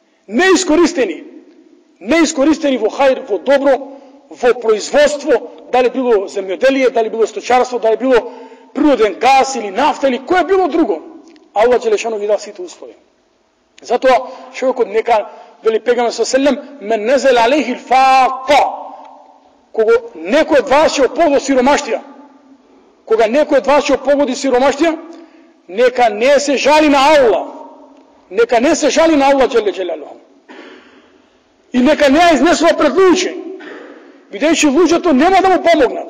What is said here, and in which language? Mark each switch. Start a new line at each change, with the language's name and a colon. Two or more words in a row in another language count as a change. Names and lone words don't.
Macedonian: Неискористени во хајр, во добро, во производство, дали било земјоделие, дали било сточарство, дали било природен газ или нафта или кое било друго. Аллах џелешано ги дал сите услови. Затоа човекот нека, вели пегамбер
Arabic: صلى الله عليه وسلم, من نزلت عليه فاقة,
Macedonian: кога некој од вас ќе опогоди сиромаштија, кога некој од вас ќе опогоди сиромаштија, нека не се жали на Аллах. Нека не се жали на
Arabic: الله جل جلاله.
Macedonian: И нека не ја изнесува пред луѓе, бидејќи луѓето нема да му помогнат.